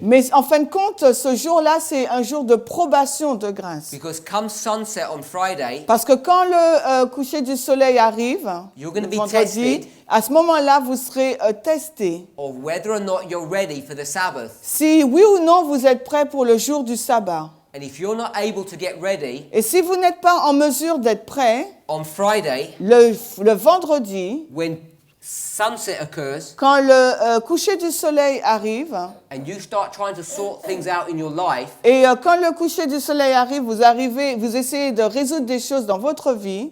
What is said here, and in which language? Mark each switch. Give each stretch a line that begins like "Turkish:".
French: Mais en fin de compte, ce jour-là, c'est un jour de probation de grâce.
English: Because come sunset on Friday,
French: Parce que quand le coucher du soleil arrive,
English: You're gonna
French: le
English: be
French: vendredi,
English: tested.
French: à ce moment-là, vous serez testé.
English: of whether or not you're ready for the Sabbath.
French: Si oui ou non vous êtes prêt pour le jour du sabbat.
English: And if you're not able to get ready
French: Et si vous n'êtes pas en mesure d'être prêt,
English: on Friday,
French: le vendredi,
English: when sunset occurs
French: quand le coucher du soleil arrive,
English: and you start trying to sort things out in your life,
French: et quand le coucher du soleil arrive, vous essayez de résoudre des choses dans votre vie,